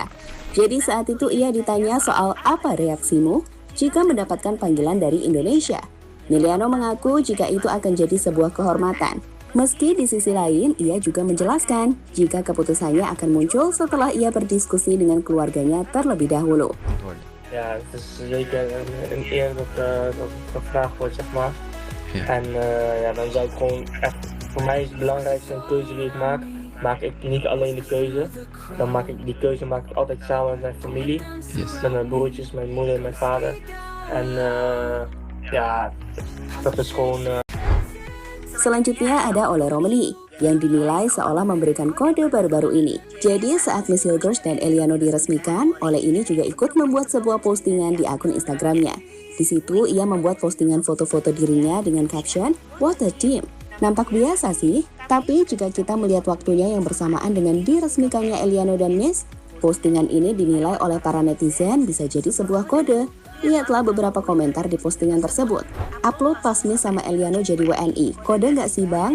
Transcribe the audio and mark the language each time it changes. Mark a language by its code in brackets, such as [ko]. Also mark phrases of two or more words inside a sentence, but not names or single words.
[id] Jadi saat itu ia ditanya soal apa reaksimu jika mendapatkan panggilan dari Indonesia. Miliano mengaku jika itu akan jadi sebuah kehormatan. Meski di sisi lain ia juga menjelaskan jika keputusannya akan muncul setelah ia berdiskusi dengan keluarganya terlebih dahulu. [nl] Ja, het is zeker een eer dat gevraagd wordt, zeg maar. Ja. En ja, dan zou ik gewoon echt, voor mij is het belangrijkste een keuze die ik maak ik niet alleen de keuze. Dan maak ik die keuze altijd samen met mijn familie. Yes. Met mijn broertjes, mijn moeder en mijn vader. En ja, dat is gewoon... [id] Selanjutnya ada Ole Romeni yang dinilai seolah memberikan kode baru-baru ini. Jadi saat Nesil Gers dan Eliano diresmikan, Ole ini juga ikut membuat sebuah postingan di akun Instagramnya. Di situ ia membuat postingan foto-foto dirinya dengan caption, [en] "What a team." [id] Nampak biasa sih, tapi jika kita melihat waktunya yang bersamaan dengan diresmikannya Eliano dan Miss, postingan ini dinilai oleh para netizen bisa jadi sebuah kode. Lihatlah beberapa komentar di postingan tersebut. Upload pas Miss sama Eliano jadi WNI, kode nggak sih bang?